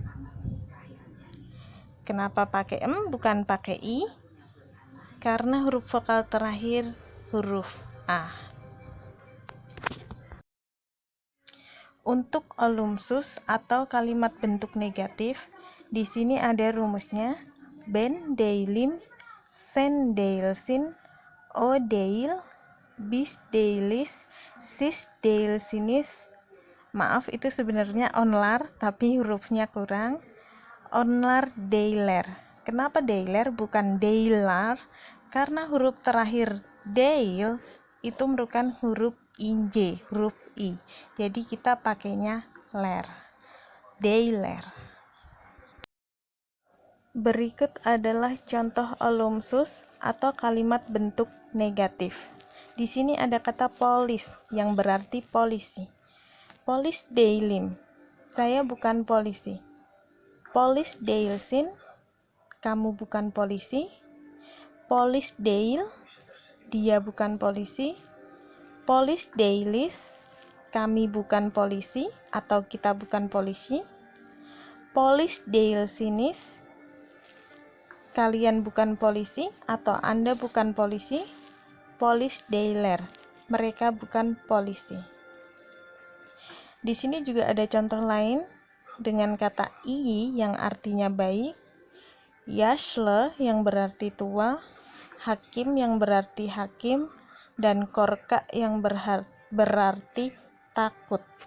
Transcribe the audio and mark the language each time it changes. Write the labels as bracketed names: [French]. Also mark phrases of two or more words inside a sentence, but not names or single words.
[Indonesian] Kenapa pakai bukan pakai i? Karena huruf vokal terakhir huruf a. Untuk olumsus atau kalimat bentuk negatif, di sini ada rumusnya. [Turkish] Ben değilim, sen değilsin, o değil, biz değiliz, siz değilsiniz. [Indonesian] Maaf, itu sebenarnya onlar tapi hurufnya kurang. [Turkish] Onlar değiller. [Indonesian] Kenapa değiller bukan değiller? Karena huruf terakhir değil itu merupakan huruf inj, huruf i. Jadi kita pakainya ler. Değiller. Berikut adalah contoh olumsus atau kalimat bentuk negatif. Di sini ada kata polis yang berarti polisi. [Turkish] Polis değilim, [Indonesian] saya bukan polisi. [Turkish] Polis değilsin, [Indonesian] kamu bukan polisi. [Turkish] Polis değil, [Indonesian] dia bukan polisi. [Turkish] Polis değiliz, [Indonesian] kami bukan polisi atau kita bukan polisi. [Turkish] Polis değilsiniz, [Indonesian] kalian bukan polisi atau Anda bukan polisi. [Turkish] Polis değiller, [Indonesian] mereka bukan polisi. Di sini juga ada contoh lain. dengan kata i yang artinya baik, yashle yang berarti tua, hakim yang berarti hakim, dan korka yang berarti takut.